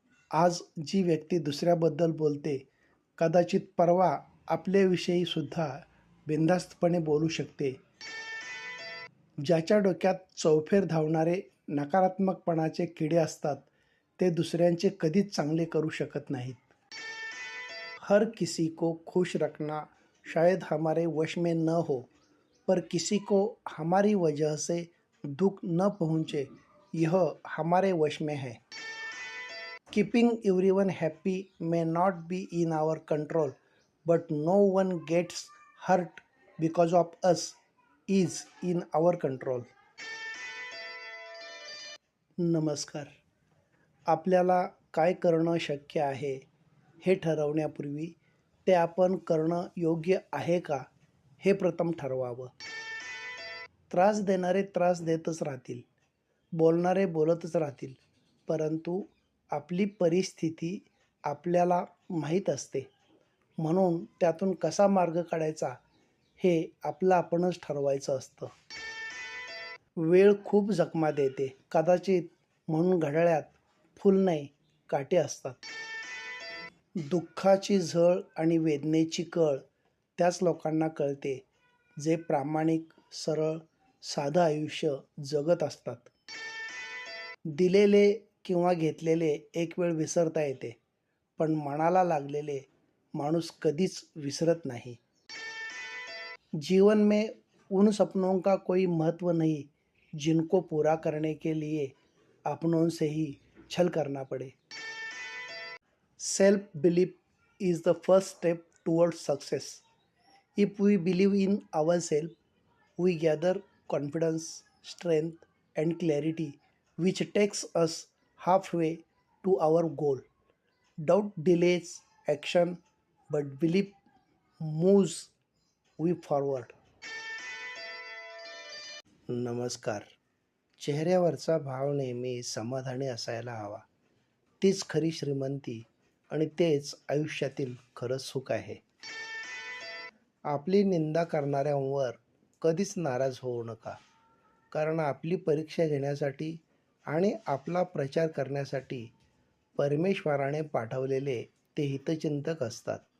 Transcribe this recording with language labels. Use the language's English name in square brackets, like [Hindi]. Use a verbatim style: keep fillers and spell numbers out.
[Marathi] आज जी व्यक्ती दुसऱ्याबद्दल बोलते, कदाचित परवा आपल्याविषयी सुद्धा बिनधास्तपणे बोलू शकते. ज्याच्या डोक्यात चौफेर धावणारे नकारात्मकपणाचे किडे असतात, ते दुसऱ्यांचे कधीच चांगले करू शकत नाहीत. [Hindi] हर किसी को खुश रखना शायद हमारे वश में न हो, पर किसी को हमारी वजह से दुख न पहुँचे यह हमारे वश में है. [English] Keeping everyone happy may not be in our control, but no one gets hurt because of us is in our control. [Marathi] नमस्कार. आपल्याला काय करणं शक्य आहे हे ठरवण्यापूर्वी ते आपण करणं योग्य आहे का हे प्रथम ठरवावं. त्रास देणारे त्रास देतच राहतील, बोलणारे बोलतच राहतील, परंतु आपली परिस्थिती आपल्याला माहीत असते. म्हणून त्यातून कसा मार्ग काढायचा हे आपलं आपणच ठरवायचं असतं. वेळ खूप जखमा देते कदाचित, म्हणून घड्याळ्यात फूल नाही काटे असतात. दुःखाची झळ आणि वेदनेची कळ त्याच लोकांना कळते जे प्रामाणिक, सरळ, साधं आयुष्य जगत असतात. दिलेले किंवा घेतलेले एक वेळ विसरता येते, पण मनाला लागलेले माणूस कधीच विसरत नाही. [Hindi] जीवन में उन सपनों का कोई महत्व नहीं जिनको पूरा करने के लिए अपनों से ही छल करना पड़े. [English] Self belief is the first step towards success. If we believe in our self we gather confidence, strength, and clarity, which takes us halfway to our goal. Doubt delays action, but belief moves we forward. [Marathi] नमस्कार. चेहऱ्यावरचा भाव नेहमी समाधानी असायला हवा. तीच खरी श्रीमंती आणि तेच आयुष्यातील खरं सुख आहे. आपली निंदा करणाऱ्यांवर कधीच नाराज होऊ नका, कारण आपली परीक्षा घेण्यासाठी आणि आपला प्रचार करण्यासाठी परमेश्वराने पाठवलेले ते हितचिंतक असतात.